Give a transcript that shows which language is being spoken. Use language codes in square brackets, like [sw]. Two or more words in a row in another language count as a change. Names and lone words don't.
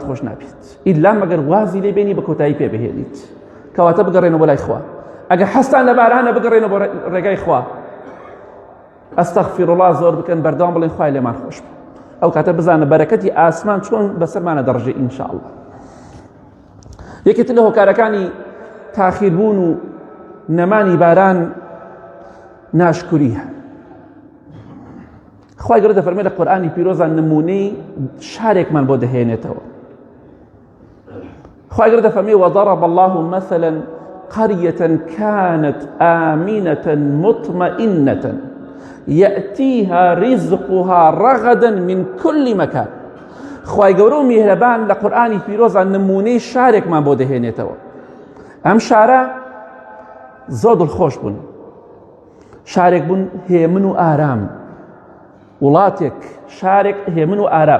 [ckb] خۆش نابێت ئیلا مەگەر وازی لێ بێنی بە کۆتایی پێ بهێنیت کەواتە بگەڕێنەوە بۆ لای خوا ئەگەر حەستان لە بارانە بگەڕێنەوە بۆ ڕێگای خوا ئەستەغفیرڵڵاه زۆر بکەن بەردەوام بڵێن خوای لێمان خۆش بە ئەو کاتە بزانە بەرەکەتی ئاسمان چۆن بەسەرمانە دەڕژێ ئینشاءالله یەکێتر لە هۆکارەکانی تاخیربوون و نەمانی باران ناشکوریە خوای گەورە دەفەرمێ لە قورئانی پیرۆزە نمونەی شارێکمان بۆ دەهێنێتەوە خوای گەورە دەفەرمێ [ar] وضرب الله مثلا قرية كانت آمنة مطمئنة يأتيها رزقها رغدا من كل مكان [ckb] خوای گەورە و میهرەبان لە قورئانی پیرۆزە نمونەی شارێکمان بۆ دەهێنێتەوە ئەم شارە زۆر دڵخۆش بوون شارێک بوون هێمن و ئارام، وڵاتێک شارێک هێمن و ئارام.